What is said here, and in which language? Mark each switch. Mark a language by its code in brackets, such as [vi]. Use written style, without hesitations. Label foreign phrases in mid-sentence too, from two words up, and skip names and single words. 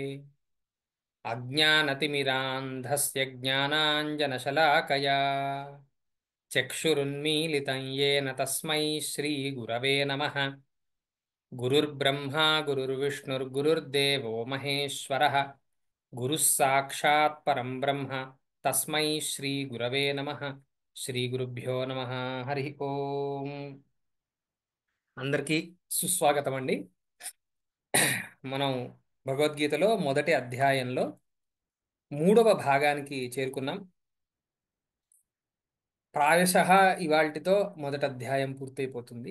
[sa] अज्ञानतिमिरान्धस्य ज्ञानाञ्जनशलाकया चक्षुरुन्मीलितं येन तस्मै श्रीगुरवे नमः। गुरुर्ब्रह्मा गुरुर्विष्णुर्गुरुर्देवो महेश्वरः गुरुः साक्षात् परं ब्रह्म तस्मै श्री गुरवे नमः। శ్రీ గురుభ్యో నమః. హరి ఓం. [te] అందరికీ సుస్వాగతం అండి. మనం భగవద్గీతలో మొదటి అధ్యాయంలో 3వ భాగానికి చేరుకున్నాం. ప్రాయశః ఇవాల్టితో మొదటి అధ్యాయం పూర్తయిపోతుంది.